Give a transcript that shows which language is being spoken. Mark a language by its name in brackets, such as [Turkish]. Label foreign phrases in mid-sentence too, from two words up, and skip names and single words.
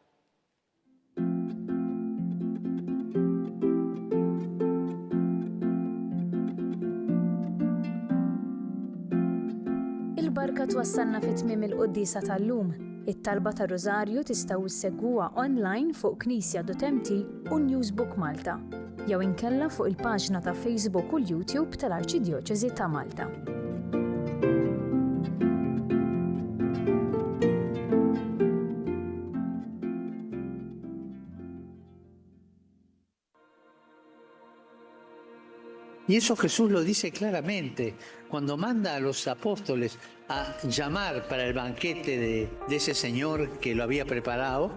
[Maltese] Il-barka twassalna fit-tmiem il-Quddisa tal-lum. It-talba ta' Rożarju tistgħu issegwuha online fuq Knisja.mt u Newsbook Malta, jew inkella fuq il-paġna ta' Facebook u l-YouTube tal-Arċidjoċeżi ta' Malta. [Spanish] Y eso Jesús lo dice claramente cuando manda a los apóstoles a llamar para el banquete de ese Señor que lo había preparado.